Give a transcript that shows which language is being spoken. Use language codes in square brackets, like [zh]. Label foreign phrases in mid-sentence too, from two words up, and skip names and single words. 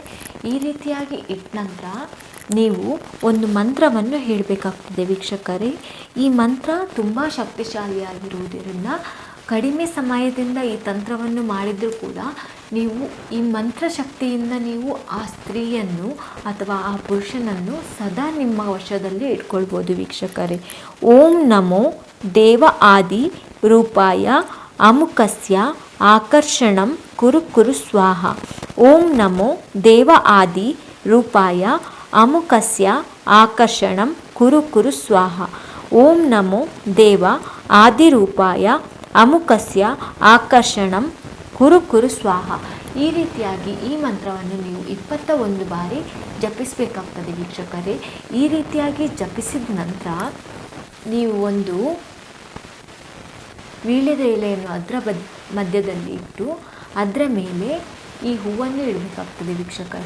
[kn] ಈ ರೀತಿಯಾಗಿ ಇಟ್ಟ ನಂತರ ನೀವು ಒಂದು ಮಂತ್ರವನ್ನು ಹೇಳಬೇಕಾಗ್ತದೆ ವೀಕ್ಷಕರೇ. ಈ ಮಂತ್ರ ತುಂಬ ಶಕ್ತಿಶಾಲಿಯಾಗಿರುವುದರಿಂದ ಕಡಿಮೆ ಸಮಯದಿಂದ ಈ ತಂತ್ರವನ್ನು ಮಾಡಿದರೂ ಕೂಡ ನೀವು ಈ ಮಂತ್ರಶಕ್ತಿಯಿಂದ ನೀವು ಆ ಸ್ತ್ರೀಯನ್ನು ಅಥವಾ ಆ ಪುರುಷನನ್ನು ಸದಾ ನಿಮ್ಮ ವಶದಲ್ಲಿ ಇಟ್ಕೊಳ್ಬೋದು ವೀಕ್ಷಕರೇ. [sa] ಓಂ ನಮೋ ದೇವ ಆದಿ ರೂಪಾಯ ಅಮುಕಸ್ಯ ಆಕರ್ಷಣಂ ಕುರು ಕುರು ಸ್ವಾಹ. ಓಂ ನಮೋ ದೇವ ಆದಿ ರೂಪಾಯ ಅಮುಕಸ್ಯ ಆಕರ್ಷಣಂ ಕುರು ಕುರು ಸ್ವಾಹ. ಓಂ ನಮೋ ದೇವ ಆದಿರೂಪಾಯ ಅಮುಕಸ್ಯ ಆಕರ್ಷಣಂ ಕುರು ಕುರು ಸ್ವಾಹ. [kn] ಈ ರೀತಿಯಾಗಿ ಈ ಮಂತ್ರವನ್ನು ನೀವು 21 ಬಾರಿ ಜಪಿಸಬೇಕಾಗ್ತದೆ ವೀಕ್ಷಕರೇ. ಈ ರೀತಿಯಾಗಿ ಜಪಿಸಿದ ನಂತರ ನೀವು ಒಂದು ವೀಳ್ಯದ ಎಲೆಯನ್ನು ಅದರ ಮಧ್ಯದಲ್ಲಿ ಇಟ್ಟು ಅದರ ಮೇಲೆ ಈ ಹೂವನ್ನು ಇಡಬೇಕಾಗ್ತದೆ ವೀಕ್ಷಕರೇ.